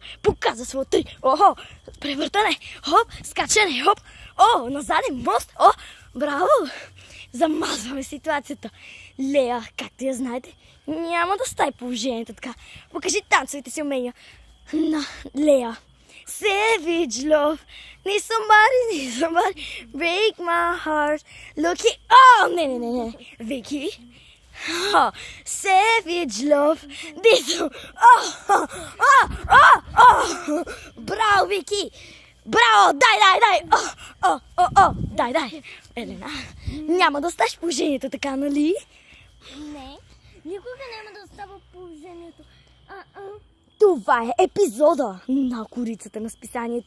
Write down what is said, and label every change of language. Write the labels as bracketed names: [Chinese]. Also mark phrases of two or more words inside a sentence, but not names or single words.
[Bulgarian] Показа своя три. Охо, превъртане. Хоп, скачане. Хоп. О, на заден мост. О, браво. Замазваме ситуацията. Лея, както я знаете, няма да стане положението така. Покажи танцовите си умения на Лея. [English] Savage love. Need somebody break my heart. Looky. [Bulgarian] Oh, не. Вики. [English] Oh, savage love. This. [Bulgarian] Браво, Вики. Браво, дай. Дай. Елена, няма да оставиш положението така, нали? Не, никога няма да остава положението. Това е епизода на корицата на списанието.